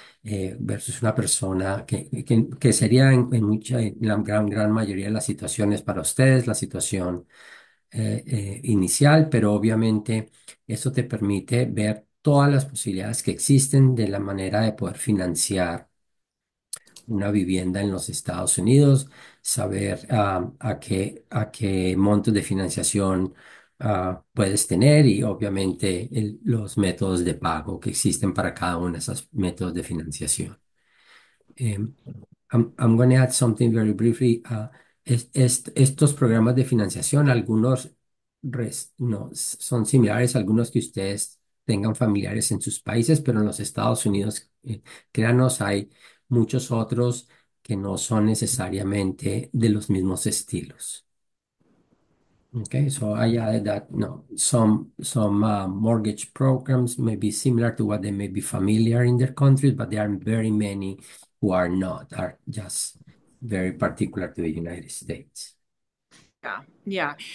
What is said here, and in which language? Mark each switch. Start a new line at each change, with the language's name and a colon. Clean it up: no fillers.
Spanish: versus una persona que sería en la gran mayoría de las situaciones para ustedes, la situación inicial, pero obviamente eso te permite ver todas las posibilidades que existen de la manera de poder financiar una vivienda en los Estados Unidos, saber a qué montos de financiación puedes tener y obviamente los métodos de pago que existen para cada uno de esos métodos de financiación.
English: Um, I'm going to add something very briefly.
Spanish: Estos programas de financiación, algunos no, son similares a algunos que ustedes tengan familiares en sus países, pero en los Estados Unidos, créanos, hay muchos otros que no son necesariamente de los mismos estilos.
English: Okay, so I added that no, some mortgage programs may be similar to what they may be familiar in their countries, but there are very many who are not, are just very particular to the United States. Yeah, yeah.